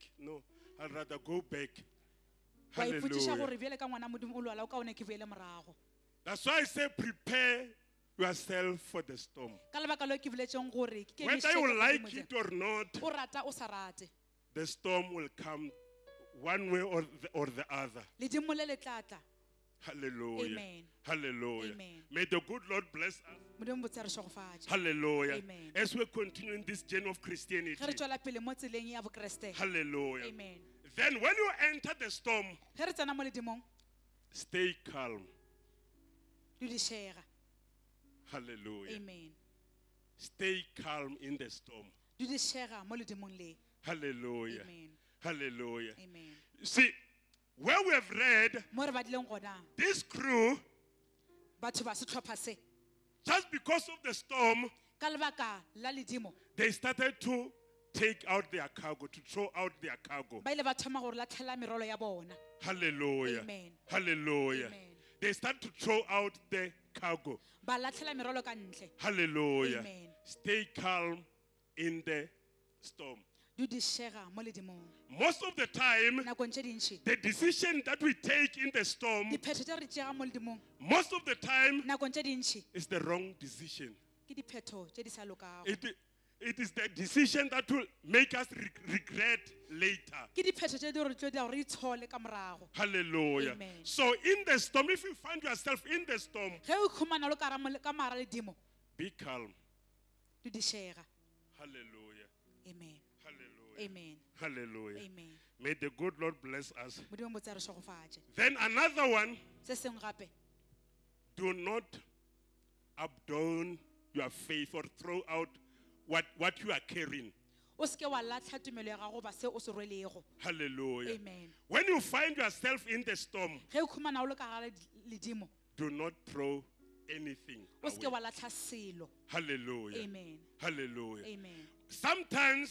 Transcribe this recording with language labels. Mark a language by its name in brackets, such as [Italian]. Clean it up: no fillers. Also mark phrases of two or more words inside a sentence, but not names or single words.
[English] No, I'd rather go back. [Northern Sotho] wa ipotšiša [English] Hallelujah. [Northern Sotho] gore bjale ka ngwana modimo o lwala o kaone ke boele morago. [English] That's why I say prepare yourself for the storm. [Northern Sotho] ka lebaka leo ke boletšeng gore ke [English] Whether you like it or not, [Northern Sotho] o rata o sa rate [English] the storm will come one way or the other. [Northern Sotho] ledimo le le tlatla. [English] Hallelujah. Amen. Hallelujah. Amen. May the good Lord bless us. [Northern Sotho] modimo botse re šogofatše [English] Hallelujah. Amen. As we continue in this journey of Christianity. [Northern Sotho] ge re tšwela pele mo tseleng ya bokreste. [English] Hallelujah. Amen. Then when you enter the storm, [Northern Sotho] ge re tsena mo ledimong [English] stay calm. [Northern Sotho] dudišega. [English] Hallelujah. Amen. Stay calm in the storm. [Northern Sotho] dudišega mo ledimong le. [English] Hallelujah. Amen. Hallelujah. Amen. See, where we have read, [Northern Sotho] mo re badileng gona [English] this crew, [Northern Sotho] batho ba setlhopha se [English] just because of the storm, [Northern Sotho] ka lebaka la ledimo [English] they started to take out their cargo, to throw out their cargo. [Northern Sotho] ba ile ba thoma gore latlhela merwalo ya bona. [English] Hallelujah. Amen. Hallelujah. Amen. They start to throw out the cargo. [Northern Sotho] ba latlhela merwalo ka ntle. [English] Hallelujah. Amen. Stay calm in the storm. [Northern Sotho] dudišega mo ledimong. [English] Most of the time, [Northern Sotho] nakong tše dintšhi [English] the decision that we take in the storm, [Northern Sotho] diphetho tše re tšega mo ledimong [English] most of the time, [Northern Sotho] nakong tše dintšhi [English] is the wrong decision. [Northern Sotho] ke diphetho tše di sa lokago. [English] It is the decision that will make us regret later. [Northern Sotho] ke diphetho tše di re tlo di gore re itshole ka morago. [English] Hallelujah. Amen. So in the storm, if you find yourself in the storm, [Northern Sotho] ge o ikhumana o le ka mara ledimo [English] be calm. [Northern Sotho] dudišega. [English] Hallelujah. Amen. Hallelujah. Amen. Hallelujah. Amen. May the good Lord bless us. [Northern Sotho] modimo botse re šogofatše. [English] Then another one, [Northern Sotho] se sengwe gape [English] do not abandon your faith or throw out what you are carrying. [Northern Sotho] o seke wa latlha tumelo ya gago ba se o se rwelego. [English] Hallelujah. Amen. When you find yourself in the storm, [Northern Sotho] ge o ikhumana o le ka gare ledimo [English] do not throw anything [Northern Sotho] o seke [English] away. [Northern Sotho] wa latlha selo. [English] Hallelujah. Amen. Hallelujah. Amen. Sometimes,